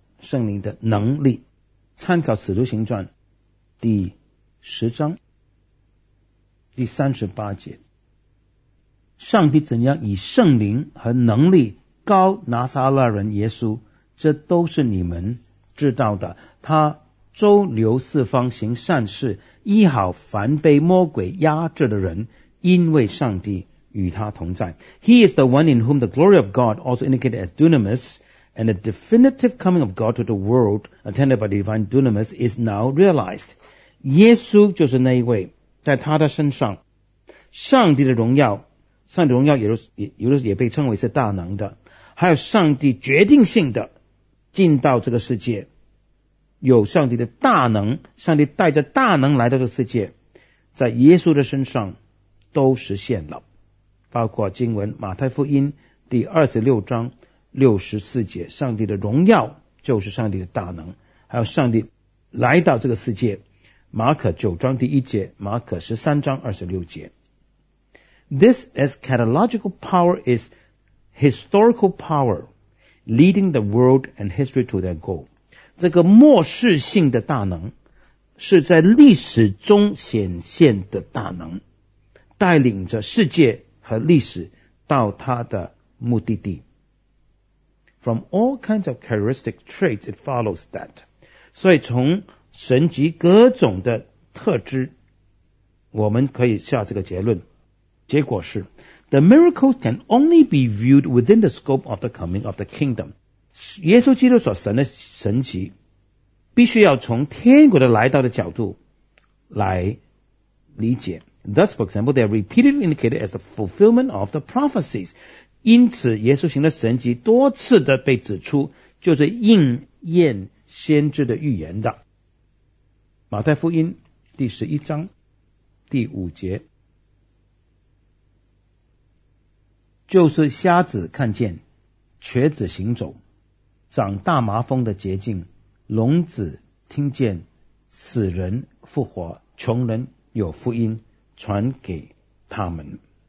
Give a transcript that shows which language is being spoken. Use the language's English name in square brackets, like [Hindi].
[Chinese] 圣灵的能力，参考使徒行传第十章第三十八节，上帝怎样以圣灵和能力膏拿撒勒人耶稣，这都是你们知道的。他周流四方行善事，医好凡被魔鬼压制的人，因为上帝与他同在。 [English] He is the one in whom the glory of God also indicated as dunamis and the definitive coming of God to the world attended by the divine dunamis is now realized。 [Chinese] 耶稣就是那一位，在他的身上，上帝的荣耀，上帝荣耀也被称为是大能的，还有上帝决定性的进到这个世界，有上帝的大能，上帝带着大能来到这个世界，在耶稣的身上都实现了，包括经文马太福音第二十六章六十四节，上帝的荣耀就是上帝的大能，还有上帝来到这个世界。马可九章第一节，马可十三章二十六节。 [English] This eschatological power is historical power, leading the world and history to their goal. [Chinese] 这个末世性的大能，是在历史中显现的大能，带领着世界和历史到它的目的地。 [English] From all kinds of characteristic traits, it follows that. [Chinese] 所以从神迹各种的特质，我们可以下这个结论，结果是 [English] The miracles can only be viewed within the scope of the coming of the kingdom。 [Chinese] 耶稣基督所神的神迹必须要从天国的来到的角度来理解。 [English] Thus, for example, they are repeatedly indicated as the fulfillment of the prophecies. [Chinese] 因此，耶稣行的神迹多次的被指出，就是应验先知的预言的。马太福音第十一章第五节，就是瞎子看见，瘸子行走，长大麻风的洁净，聋子听见，死人复活，穷人有福音传给他们。